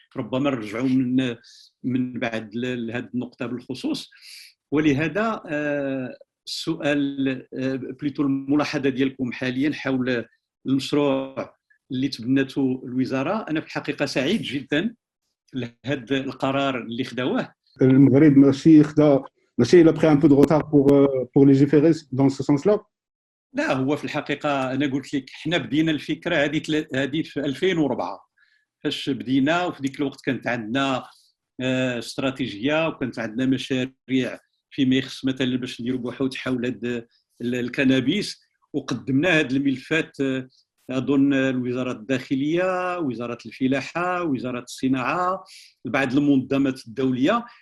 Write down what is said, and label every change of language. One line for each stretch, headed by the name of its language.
Arabic: ربما نرجعوا من بعد لهذه النقطه بالخصوص. ولهذا السؤال بليتو الملاحظه ديالكم حاليا حول المشروع اللي تبنته الوزاره، انا في الحقيقه سعيد جدا لهذا القرار اللي خداوه. المغرب ماشي
French: il a pris un peu de retard pour légiférer dans ce sens-là.
Arabic: لا، هو في الحقيقه انا قلت لك حنا بدينا الفكره هذه في 2004 فاش بدينا، وفي ذيك الوقت كانت عندنا استراتيجيه وكانت عندنا مشاريع فيما يخص مثلا باش نديروا بحوث حول الكنابيس، وقدمنا هذه الملفات اظن الوزاره الداخليه، وزاره الفلاحه، وزاره الصناعه، بعض المنظمات الدوليه.